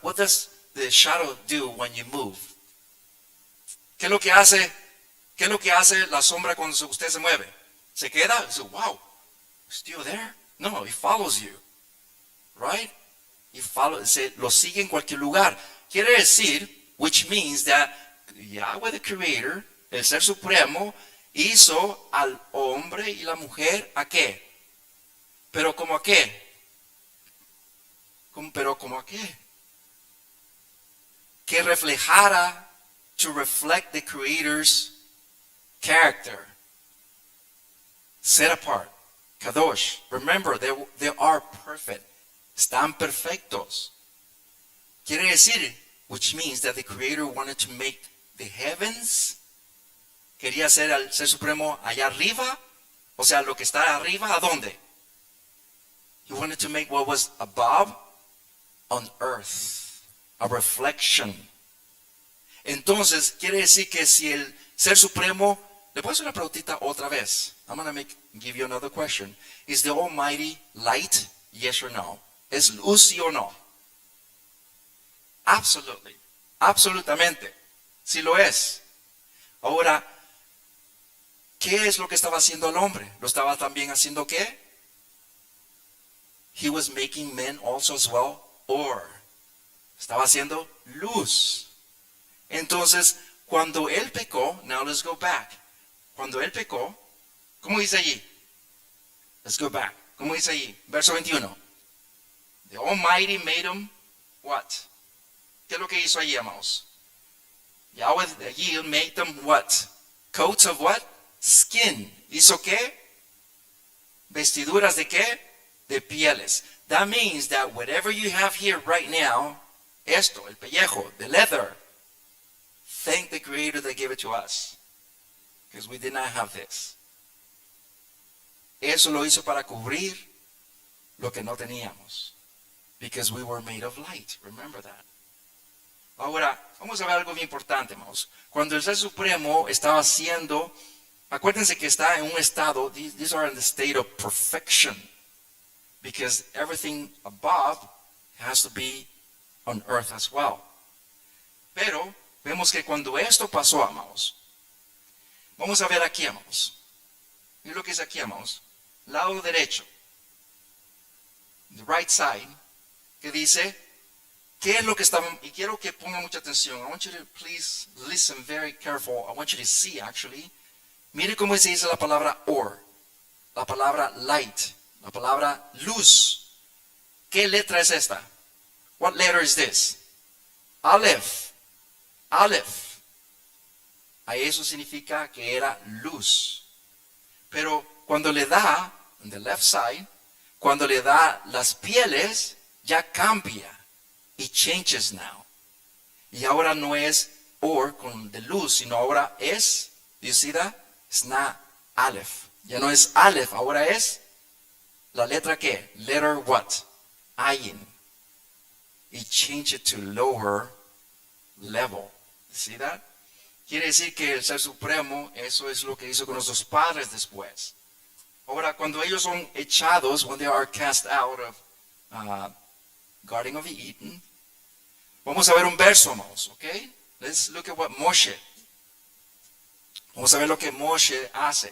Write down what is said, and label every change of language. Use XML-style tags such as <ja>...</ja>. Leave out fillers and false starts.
<en>What does the shadow do when you move?</en> <es>¿Qué es lo que hace? ¿Qué es lo que hace la sombra cuando usted se mueve? ¿Se queda? Dice,</es> <en>wow, still there? No, it follows you. Right?</en> <es>Lo sigue en cualquier lugar. Quiere decir,</es> <en>which means that Yahweh the Creator,</en> <es>el Ser Supremo, hizo al hombre y la mujer ¿a qué? ¿Pero como a qué? ¿Pero como a qué? Que reflejara,</es> <en>to reflect the Creator's character. Set apart. Kadosh. Remember, they are perfect.</en> <es>Están perfectos. Quiere decir,</es> <en>which means that the Creator wanted to make the heavens.</en> <es>Quería hacer al Ser Supremo allá arriba. O sea, lo que está arriba, ¿a dónde?</es> <en>He wanted to make what was above on earth. A reflection.</en> <es>Entonces, quiere decir que si el Ser Supremo, le puedo hacer una preguntita otra vez.</es> <en>I'm going to give you another question. Is the Almighty light? Yes or no?</en> <es>¿Es luz sí o no?</es> <en>Absolutely.</en> <es>Absolutamente. Sí lo es. Ahora, ¿qué es lo que estaba haciendo el hombre? ¿Lo estaba también haciendo qué?</es> <en>He was making men also as well.</en> <es>Or. Estaba haciendo luz. Entonces, cuando él pecó,</es> <en>now let's go back.</en> <es>Cuando él pecó, ¿cómo dice allí?</es> <en>Let's go back.</en> <es>¿Cómo dice allí? Verso 21.</es> <en>The Almighty made him what?</en> <es>¿Qué es lo que hizo allí, amados?</es> <en>Yahweh allí made them what? Coats of what? Skin.</en> <es>¿Hizo qué? Vestiduras de qué? De pieles.</es> <en>That means that whatever you have here right now,</en> <es>esto, el pellejo,</es> <en>the leather, thank the Creator that gave it to us. Because we did not have this.</en> <es>Eso lo hizo para cubrir lo que no teníamos.</es> <en>Because we were made of light. Remember that.</en> <es>Ahora, vamos a ver algo bien importante, hermanos. Cuando el Ser Supremo estaba haciendo, acuérdense que está en un estado,</es> <en>these are in the state of perfection. Because everything above has to be on earth as well.</en> <es>Pero, vemos que cuando esto pasó, amados, vamos a ver aquí, amados. Mira lo que dice aquí, amados. Lado derecho.</es> <en>The right side.</en> <es>Que dice, ¿qué es lo que estaban? Y quiero que pongan mucha atención.</es> <en>I want you to please listen very careful. I want you to see, actually.</en> <es>Mire cómo se dice la palabra or. La palabra light. La palabra luz. ¿Qué letra es esta?</es> <en>What letter is this?</en> <es>Aleph. Aleph. A eso significa que era luz. Pero cuando le da,</es> <en>on the left side,</en> <es>cuando le da las pieles, ya cambia.</es> <en>It changes now.</en> <es>Y ahora no es or con de luz, sino ahora es,</es> <en>do you see that? It's not Aleph.</en> <es>Ya no es Aleph, ahora es la letra ¿qué?</es> <en>Letter what? Ayin. It changed it to lower level. You see that?</en> <es>Quiere decir que el Ser Supremo, eso es lo que hizo con nuestros padres después. Ahora, cuando ellos son echados,</es> <en>when they are cast out of Garden of Eden,</en> <es>vamos a ver un verso, amados, ¿ok?</es> <en>Let's look at what Moshe.</en> <es>Vamos a ver lo que Moshe hace.</es>